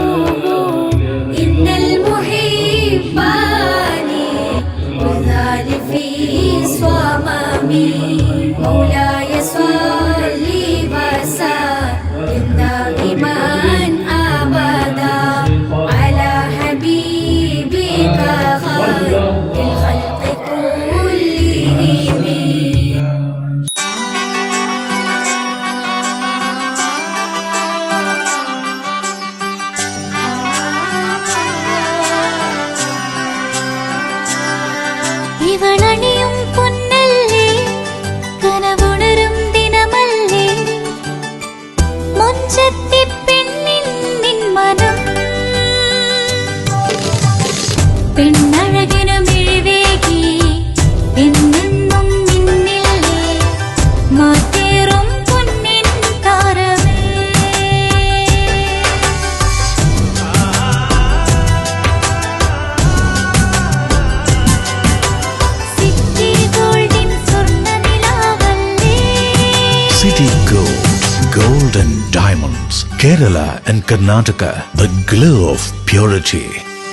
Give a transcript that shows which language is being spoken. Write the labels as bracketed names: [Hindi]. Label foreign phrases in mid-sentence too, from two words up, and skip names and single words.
[Arabic] إن المحب لي وذال في صمامي مولاي صل وسلم دائما أبدا على حبيبك خير الخلق كلهم. [Malayalam] ഇവളണിയും പൊന്നല്ലേ, കനവുണരും ദിനമല്ലേ, മുഞ്ചത്തി പെണ്ണിൻ നിൻ മനം, പെണ്ണഴകിനു മിഴിവേകി എന്നെന്നും നിന്നില്ലേ, മാറ്റേറും പൊന്നിൻ താരമേ. [English] City Gold and Diamonds, Kerala and Karnataka, the glow of purity.